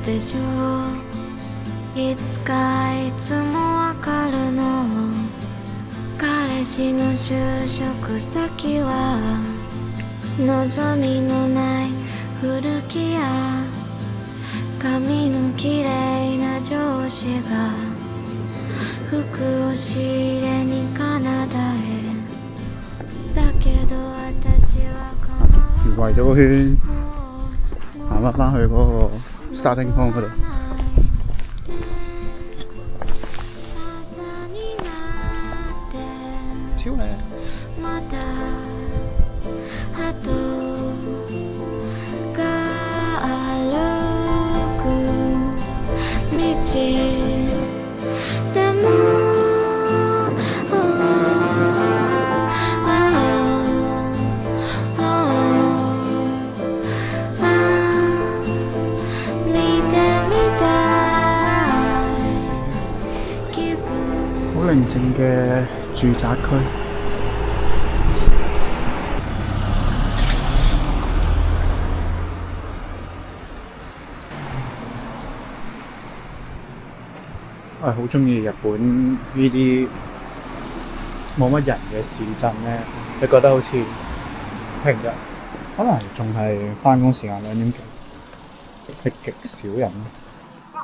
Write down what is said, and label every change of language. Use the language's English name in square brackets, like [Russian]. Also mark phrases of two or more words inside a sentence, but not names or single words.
[Japanese] でしょいつかいつもわかるの彼氏の就職先は望みのない古着屋髪のきれいな上司が服を仕入れにカナダへだけど私は構わ [Cantonese] 圍咗個圈，行返去嗰個 [English] starting point [Cantonese] 嗰度。 [Japanese] 朝になって [Cantonese] 超靚！ [Japanese] また鳩が歩く道でも見てみたい気分 [Cantonese] 好寧靜嘅住宅區。我係好鍾意日本呢啲冇乜人嘅市鎮咧，你覺得好似平日可能仲係返工時間2點幾，係極少人咯。